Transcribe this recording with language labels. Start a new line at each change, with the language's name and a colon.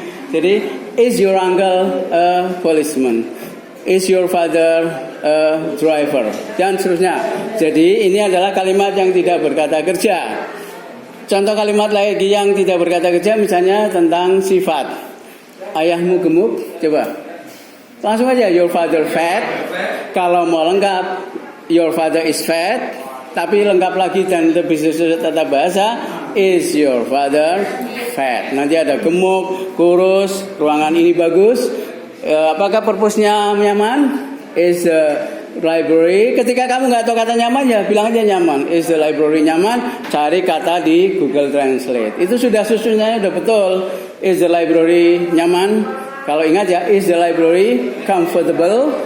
English: Jadi is your uncle a policeman? Is your father a driver?
Indonesian: Dan seterusnya. Jadi ini adalah kalimat yang tidak berkata kerja. Contoh kalimat lagi yang tidak berkata kerja misalnya tentang sifat. Ayahmu gemuk, coba. Langsung aja,
English: your father fat.
Indonesian: Kalau mau lengkap,
English: your father is fat.
Indonesian: Tapi lengkap lagi dan lebih sesuai tata bahasa,
English: is your father fat.
Indonesian: Nanti ada gemuk, kurus, ruangan ini bagus. Apakah purpose-nya nyaman?
English: Is the library.
Indonesian: Ketika kamu nggak tahu kata nyaman ya bilang aja nyaman.
English: Is the library nyaman?
Indonesian: Cari kata di Google Translate. Itu sudah susunnya udah betul.
English: Is the library nyaman?
Indonesian: Kalau ingat ya,
English: is the library comfortable?